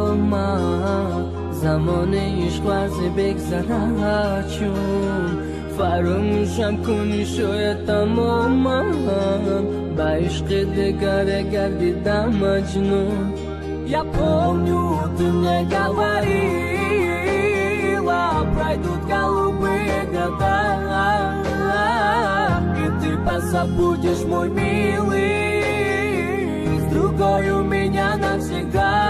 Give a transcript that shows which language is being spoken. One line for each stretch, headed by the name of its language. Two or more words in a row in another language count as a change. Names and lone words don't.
Persian: من زمان عشق ورزه بگذرد چون فراموشم کنی شاید تماما با عشق دگره گردیدم مجنون.
Russian: Я помню, ты мне говорила, пройдут голубые года, и ты позабудешь, мой милый, с другой у меня навсегда.